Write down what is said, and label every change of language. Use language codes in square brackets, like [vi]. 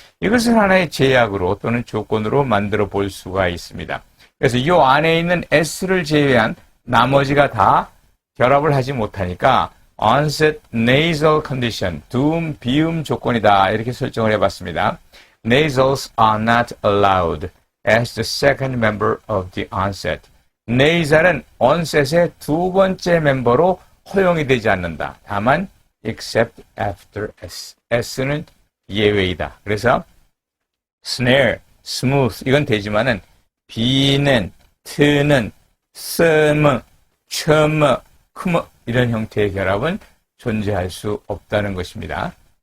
[ko] 이것을 하나의 제약으로 또는 조건으로 만들어 볼 수가 있습니다. 그래서 이 안에 있는 S를 제외한 나머지가 다 결합을 하지 못하니까 [en] onset nasal condition, [ko] 두음, 비음 조건이다 이렇게 설정을 해봤습니다. [en] Nasals are not allowed as the second member of the onset. [ko] 네이살은 onset의 두 번째 멤버로 허용이 되지 않는다. 다만 [en] except after S. [ko] S는 예외이다. 그래서 snare, smooth 이건 되지만은 B는, T는, SM, 첨, 큼 이런 형태의 결합은 존재할 수 없다는 것입니다.